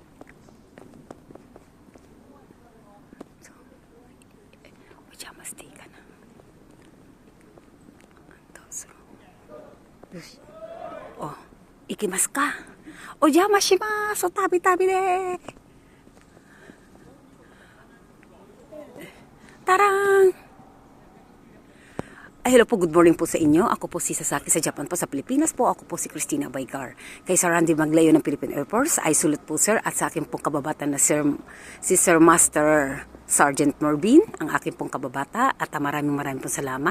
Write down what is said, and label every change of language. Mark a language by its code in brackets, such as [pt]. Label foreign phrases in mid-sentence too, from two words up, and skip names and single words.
[ja] お邪魔していいかな。どうする。よし。行きますか。お邪魔します。旅で。Tarang! [tl] Hello po, [en] good morning [tl] po sa inyo. Ako po si Sasaki sa Japan po sa Pilipinas po. Ako po si Christina Baygar. Kay Sir Randy Maglayo ng Philippine Air Force ay sulit po sir at sa akin pong kababata na si Sir Master Sergeant Morbin, ang akin pong kababata at maraming pong salamat.